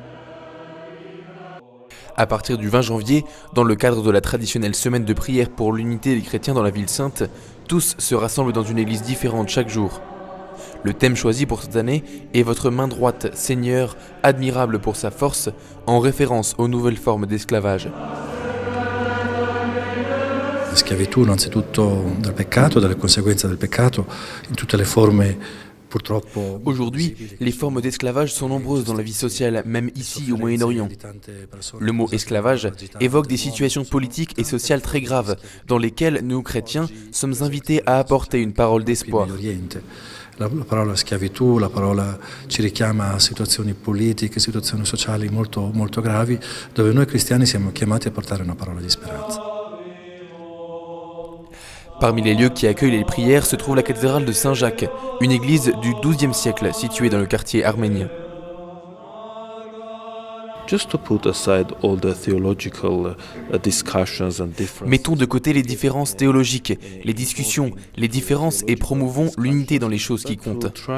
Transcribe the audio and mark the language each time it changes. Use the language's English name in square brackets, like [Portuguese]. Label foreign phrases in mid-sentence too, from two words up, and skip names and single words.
[French] À partir du 20 janvier, dans le cadre de la traditionnelle semaine de prière pour l'unité des chrétiens dans la ville sainte, tous se rassemblent dans une église différente chaque jour. Le thème choisi pour cette année est « Votre main droite, Seigneur, admirable pour sa force », en référence aux nouvelles formes d'esclavage. [Italian] La schiavitù innanzitutto dal peccato, dalle conseguenze del peccato, in tutte le forme purtroppo. [French] Aujourd'hui, les formes d'esclavage sont nombreuses dans la vie sociale, même ici au Moyen-Orient. Le mot esclavage évoque des situations politiques et sociales très graves, dans lesquelles nous, chrétiens, sommes invités à apporter une parole d'espoir. [Italian] La parola schiavitù, la parola ci richiama a situazioni politiche, situazioni sociali molto gravi, dove noi cristiani siamo chiamati a portare una parola di speranza. [French] Parmi les lieux qui accueillent les prières se trouve la cathédrale de Saint-Jacques, une église du XIIe siècle située dans le quartier arménien. Mettons de côté les différences théologiques, les discussions, les différences et promouvons l'unité dans les choses qui comptent.